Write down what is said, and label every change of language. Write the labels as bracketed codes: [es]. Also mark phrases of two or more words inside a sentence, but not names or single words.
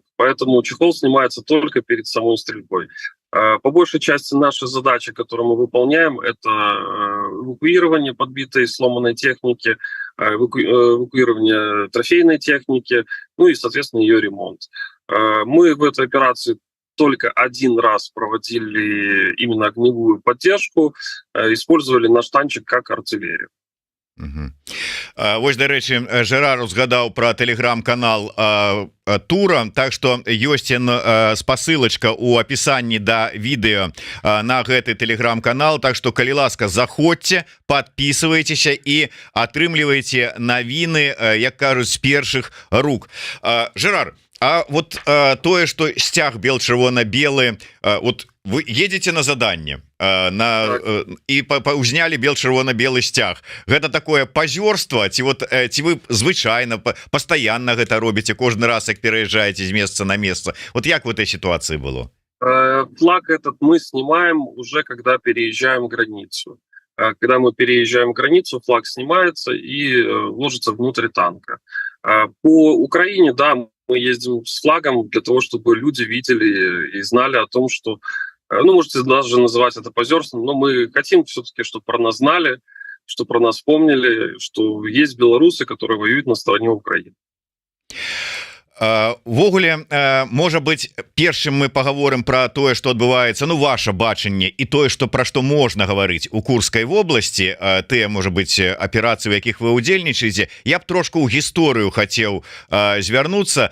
[ru] Поэтому чехол снимается только перед самой стрельбой. По большей части наши задачи, которые мы выполняем, это эвакуирование подбитой и сломанной техники, эвакуирование трофейной техники, ну и, соответственно, ее ремонт. Мы в этой операции только один раз проводили именно огневую поддержку, использовали наш танчик как артиллерию. [be] Вось, дарэчы, Жерар узгадаў про телеграм-канал Тура, [ru] так что [be] ёсць спасылачка у апісанні да відэо на гэты телеграм-канал, [ru] так что, [be] калі ласка, заходзьце, подписывайтеся і атрымлівайце навіны, як кажуць, з першых рук. Жерар, а вот тое, что сцяг бел-чырвона-белы, вот вы едете на заданне і узнялі бел-чырвона-белы сцяг, гэта такое пазёрства ці вот ці вы звычайна пастаянна гэта робіце кожны раз, як пераязджаеце з месца на месца? [ru] Вот як в этой ситуации было? Флаг этот мы снимаем уже когда переезжаем границу. Когда мы переезжаем границу, флаг снимается и ложится внутрь танка. По Украине, да, мы ездим с флагом для того, чтобы люди видели и знали о том, что, ну, можете даже называть это позерством, но мы хотим все-таки, чтобы про нас знали, чтобы про нас помнили, что есть белорусы, которые воюют на стороне Украины. [be] Ввогуле, можа быть, першым мы паговорым про тое, што адбываецца, ну, ваше бачанне і тое, што пра што можна гаварыць у Курскай вобласці, тыя, можа быть, аперацыі, у якіх вы удзельнічаеце. Я б трошку ў гісторыю хацеў звярнуцца.